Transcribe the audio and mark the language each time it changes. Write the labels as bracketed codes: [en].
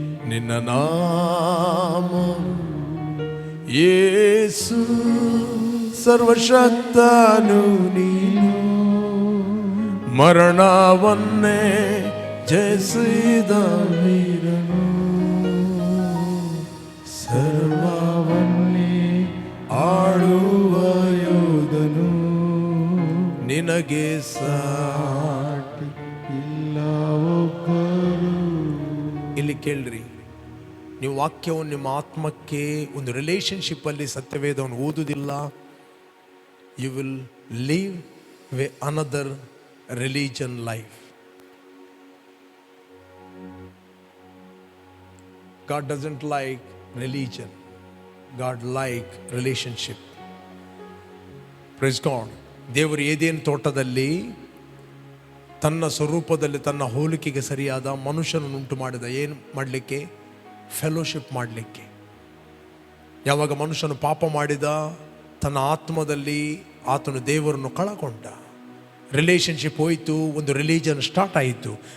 [kn] ನಿನ್ನ ನಾಮ ಯೇಸು, ಸರ್ವಶಕ್ತನು ನೀನು, ಮರಣವನ್ನೇ ಜಯಿಸಿದ ವೀರನು, ಸರ್ವವನ್ನೇ ಆಳುವ ಯೋಧನು, ನಿನಗೆ ಸಾಟಿ ಇಲ್ಲ ಒಬ್ಬರು. ಇಲ್ಲಿ ಕೇಳ್ರಿ, ನೀವು ವಾಕ್ಯವನ್ನು ನಿಮ್ಮ ಆತ್ಮಕ್ಕೆ ಒಂದು ರಿಲೇಶನ್ಶಿಪ್ ಅಲ್ಲಿ ಸತ್ಯವೇದವನ್ನು ಓದುವುದಿಲ್ಲ, [en] You will leave way another religion life. God doesn't like religion. God like relationship. Praise God. [kn] ದೇವರು ಏದೇನು ತೋಟದಲ್ಲಿ ತನ್ನ ಸ್ವರೂಪದಲ್ಲಿ ತನ್ನ ಹೋಲಿಕೆಗೆ ಸರಿಯಾದ ಮನುಷ್ಯನನ್ನು ಉಂಟು ಮಾಡಿದ. ಏನು ಮಾಡಲಿಕ್ಕೆ? ಫೆಲೋಶಿಪ್ ಮಾಡಲಿಕ್ಕೆ. ಯಾವಾಗ ಮನುಷ್ಯನು ಪಾಪ ಮಾಡಿದ, ತನ್ನ ಆತ್ಮದಲ್ಲಿ ಆತನು ದೇವರನ್ನು ಕಳಕೊಂಡ, ರಿಲೇಶನ್ಶಿಪ್ ಹೋಯಿತು, ಒಂದು ರಿಲಿಜನ್ ಸ್ಟಾರ್ಟ್ ಆಯಿತು.